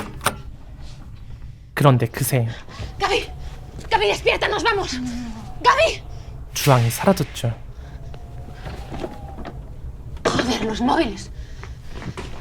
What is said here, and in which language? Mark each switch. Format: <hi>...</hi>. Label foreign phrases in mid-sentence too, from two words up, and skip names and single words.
<ko>그런데 그새</ko> <es>¡Gaby! ¡Gaby, despierta! ¡Nos vamos! ¡Gaby!</es> <ko>주황이 사라졌죠.</ko> <es>Joder, los móviles.</es>